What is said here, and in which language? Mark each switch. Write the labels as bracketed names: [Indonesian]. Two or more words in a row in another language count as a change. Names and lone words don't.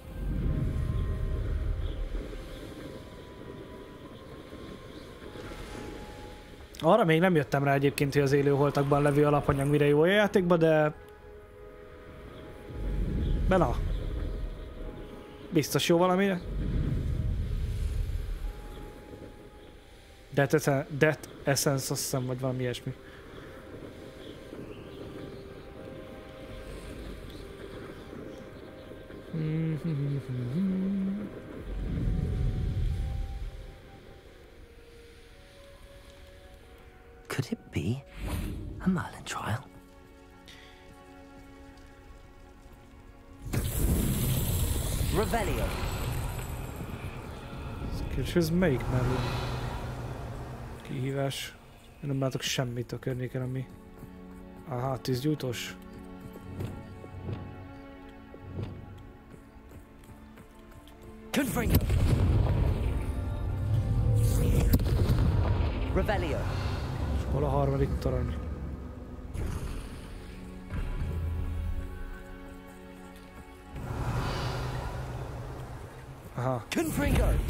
[Hungarian] Arra még nem jöttem rá egyébként, hogy az élőholtakban levő alapanyag mire jó a játékba, de... Na. Biztos jó valamire. Death Essence, azt hiszem, vagy valami ilyesmi. [English] Could it be a Merlin trial? [Hungarian] Revelio. És ez melyik Merlin? Kihívás. Én nem látok semmit a környéken, ami... Aha, tűzgyújtós. Confringo. Revelio. Hol a harmadik torony? Aha. Confringo.